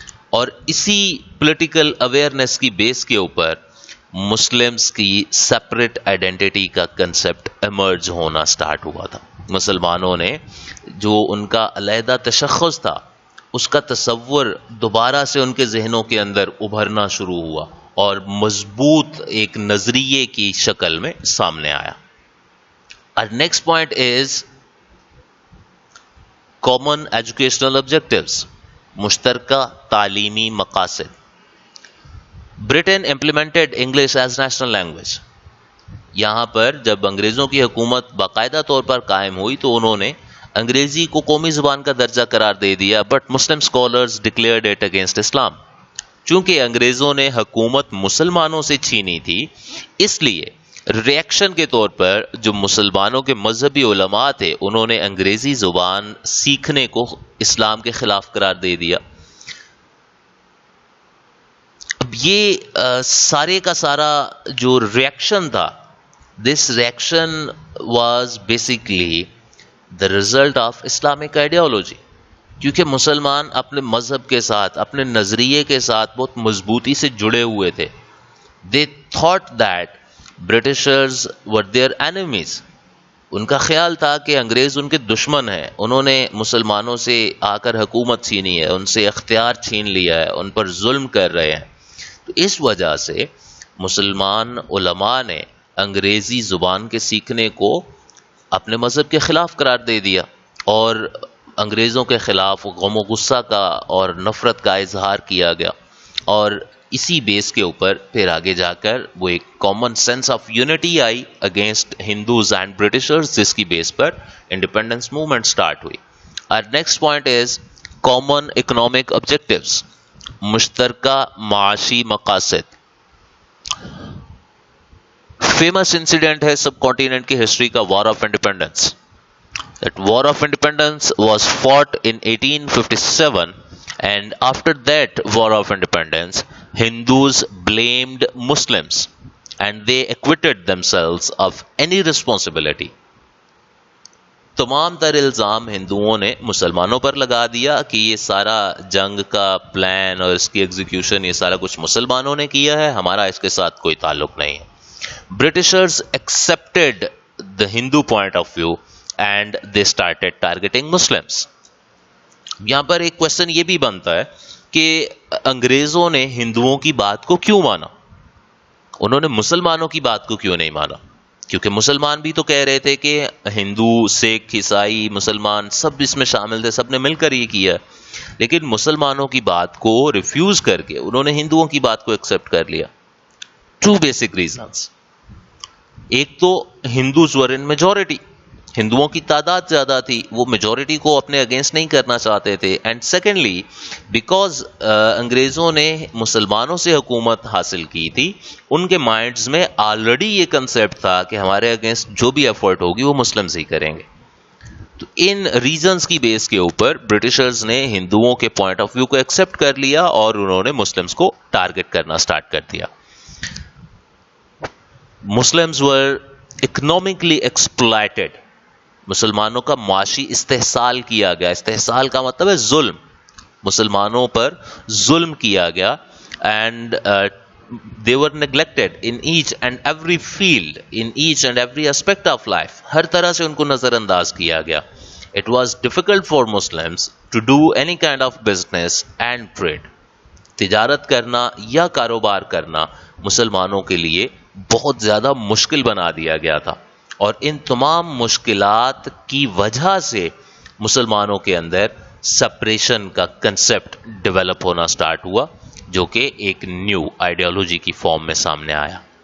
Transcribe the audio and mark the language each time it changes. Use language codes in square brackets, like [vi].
[ur] اور اسی political awareness کی بیس کے اوپر مسلمز کی سپریٹ آئیڈینٹی کا کنسپٹ ایمرج ہونا سٹارٹ ہوا تھا. مسلمانوں نے جو ان کا علیحدہ تشخص تھا اس کا تصور دوبارہ سے ان کے ذہنوں کے اندر ابھرنا شروع ہوا اور مضبوط ایک نظریے کی شکل میں سامنے آیا. [en] Our next point is common educational objectives. [ur] مشترکہ تعلیمی مقاصد. [en] Britain implemented English as national language. [ur] یہاں پر جب انگریزوں کی حکومت باقاعدہ طور پر قائم ہوئی تو انہوں نے انگریزی کو قومی زبان کا درجہ قرار دے دیا، [en] But Muslim scholars declared it against Islam. [ur] چونکہ انگریزوں نے حکومت مسلمانوں سے چھینی تھی، اس لیے ریئیکشن کے طور پر جو مسلمانوں کے مذہبی علماء تھے انہوں نے انگریزی زبان سیکھنے کو اسلام کے خلاف قرار دے دیا. اب یہ سارے کا سارا جو ریئیکشن تھا، [en] this reaction was basically the result of Islamic ideology, [ur] کیونکہ مسلمان اپنے مذہب کے ساتھ، اپنے نظریے کے ساتھ بہت مضبوطی سے جڑے ہوئے تھے. [en] They thought that Britishers were their enemies. [ur] ان کا خیال تھا کہ انگریز ان کے دشمن ہیں، انہوں نے مسلمانوں سے آ کر حکومت چھینی ہے، ان سے اختیار چھین لیا ہے، ان پر ظلم کر رہے ہیں. تو اس وجہ سے مسلمان علماء نے انگریزی زبان کے سیکھنے کو اپنے مذہب کے خلاف قرار دے دیا اور انگریزوں کے خلاف غم و غصہ کا اور نفرت کا اظہار کیا گیا. اور اسی بیس کے اوپر پھر آگے جا کر وہ ایک common sense of unity I against Hindus and Britishers, جس کی بیس پر انڈیپینڈنس موومنٹ سٹارٹ ہوئی. [en] اور next point is common economic objectives. [ur] مشترکہ معاشی مقاصد. فیمس انسیڈنٹ ہے سب کانٹیننٹ کی ہسٹری کا war of independence. [en] That war of independence was fought in 1857, and after that war of independence, Hindus blamed Muslims and they acquitted themselves of any responsibility. [ur] تمام تر الزام ہندوؤں نے مسلمانوں پر لگا دیا کہ یہ سارا جنگ کا پلان اور اس کی ایگزیکیوشن یہ سارا کچھ مسلمانوں نے کیا ہے، ہمارا اس کے ساتھ کوئی تعلق نہیں ہے. [en] Britishers accepted the Hindu point of view and they started targeting Muslims. [ur] یہاں پر ایک کوشچن یہ بھی بنتا ہے کہ انگریزوں نے ہندوؤں کی بات کو کیوں مانا، انہوں نے مسلمانوں کی بات کو کیوں نہیں مانا؟ کیونکہ مسلمان بھی تو کہہ رہے تھے کہ ہندو، سکھ، عیسائی، مسلمان سب اس میں شامل تھے، سب نے مل کر یہ کیا. لیکن مسلمانوں کی بات کو ریفیوز کر کے انہوں نے ہندوؤں کی بات کو ایکسپٹ کر لیا. [en] Two basic reasons. [ur] ایک تو [en] Hindus were in majority, [ur] ہندوؤں کی تعداد زیادہ تھی، وہ میجورٹی کو اپنے اگینسٹ نہیں کرنا چاہتے تھے. اینڈ سیکنڈلی بیکاز انگریزوں نے مسلمانوں سے حکومت حاصل کی تھی، ان کے مائنڈز میں آلریڈی یہ کنسیپٹ تھا کہ ہمارے اگینسٹ جو بھی ایفرٹ ہوگی وہ مسلمز ہی کریں گے. تو ان ریزنز کی بیس کے اوپر برٹشرز نے ہندوؤں کے پوائنٹ آف ویو کو ایکسپٹ کر لیا اور انہوں نے مسلمز کو ٹارگٹ کرنا سٹارٹ کر دیا. [en] Muslims were economically exploited [ur] مسلمانوں کا معاشی استحصال کیا گیا. استحصال کا مطلب ہے ظلم. مسلمانوں پر ظلم کیا گیا. And [en] they were neglected in each and every field, in each and every aspect of life. [ur] ہر طرح سے ان کو نظر انداز کیا گیا. [en] It was difficult for Muslims to do any kind of business and trade. [ur] تجارت کرنا یا کاروبار کرنا مسلمانوں کے لیے بہت زیادہ مشکل بنا دیا گیا تھا. اور ان تمام مشکلات کی وجہ سے مسلمانوں کے اندر سپریشن کا کنسپٹ ڈیولپ ہونا سٹارٹ ہوا, جو کہ ایک نیو آئیڈیالوجی کی فارم میں سامنے آیا.